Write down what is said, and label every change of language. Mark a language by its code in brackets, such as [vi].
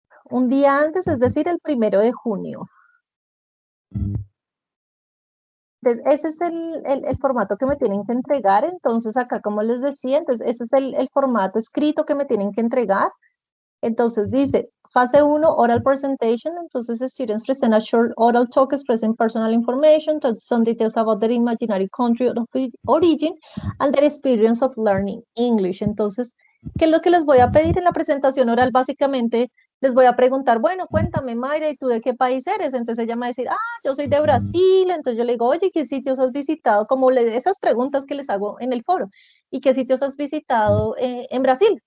[es] Un día antes, es decir, el 1 de junio. Entonces, ese es el formato que me tienen que entregar, entonces acá como les decía, entonces ese es el formato escrito que me tienen que entregar. Entonces dice, fase 1, [en] oral presentation. Entonces, the students present a short oral talk expressing personal information, some details about their imaginary country of origin, and their experience of learning English. [es] Entonces, ¿qué es lo que les voy a pedir en la presentación oral? Básicamente, les voy a preguntar, bueno, cuéntame, Mayra, ¿y tú de qué país eres? Entonces ella me va a decir, yo soy de Brasil. Entonces yo le digo, oye, ¿qué sitios has visitado? Como esas preguntas que les hago en el foro. ¿Y qué sitios has visitado en Brasil?